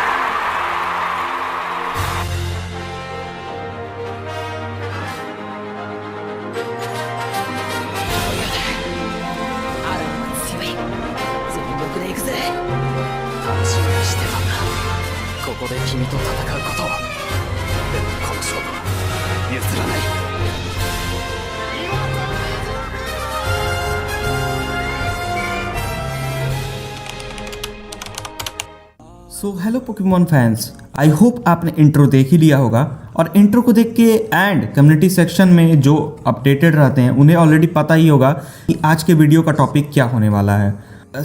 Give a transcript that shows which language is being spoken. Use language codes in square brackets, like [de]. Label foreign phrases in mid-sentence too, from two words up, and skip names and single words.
[ja] アランは強い。全力で行くぜ。楽しみにしてたんだ。ここで君と戦うことを。でもこの勝負は譲らない。 [en] so hello Pokemon fans I hope [hi] आपने इंट्रो देख ही लिया होगा और इंट्रो को देख के [en] and community section [hi] में जो अपडेटेड रहते हैं उन्हें ऑलरेडी पता ही होगा कि आज के वीडियो का टॉपिक क्या होने वाला है।